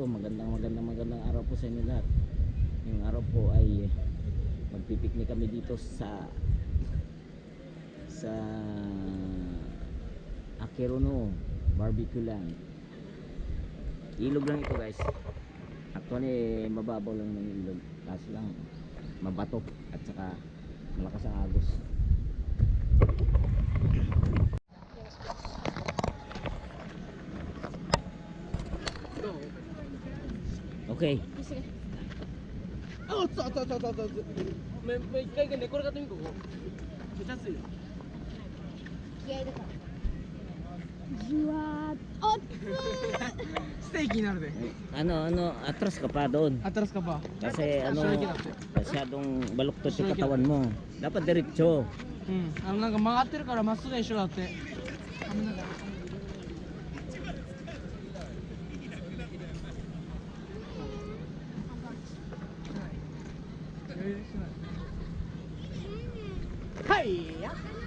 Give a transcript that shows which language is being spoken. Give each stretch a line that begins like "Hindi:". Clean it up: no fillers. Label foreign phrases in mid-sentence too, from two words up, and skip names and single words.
Filipino: Magandang araw po sa inyo lahat. Yung araw po ay magpipiknik kami dito sa Akerono Barbecue Land. Ilog lang ito guys. Actually mababaw lang ng ilog, kaso lang mabato at saka malakas ang agos. Okay.
Japanese: あ、あった。一回寝転がってみここ。めっちゃ熱いよ。気合いだから。じわーっと。ステーキになるで。
Filipino: Atras ka pa doon. Atras ka pa. Kasi masyadong baluktot yung katawan mo. Dapat diretso.
Japanese: うん。なんか曲がってるからまっすぐ一緒だって。はいや。